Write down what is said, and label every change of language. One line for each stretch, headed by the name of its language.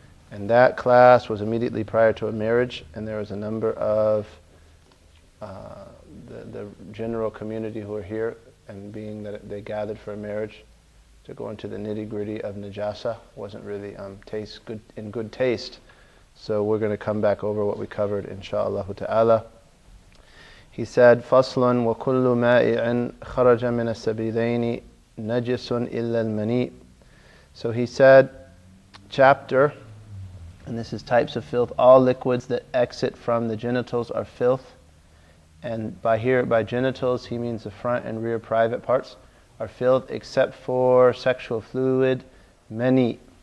English: And that class was immediately prior to a marriage, and there was a number of the general community who were here, and being that they gathered for a marriage, to go into the nitty-gritty of najasa wasn't really in good taste. So we're going to come back over what we covered,
Arabic: insha'Allah ta'ala.
English: He said,
Arabic: فَصْلٌ وَكُلُّ مَائِعٍ خَرَجَ مِنَ السَّبِيلَيْنِ نَجِسٌ إِلَّا الْمَنِيء.
English: So he said, chapter, and this is types of filth, all liquids that exit from the genitals are filth. And by genitals, he means the front and rear private parts are filth, except for sexual fluid, mani.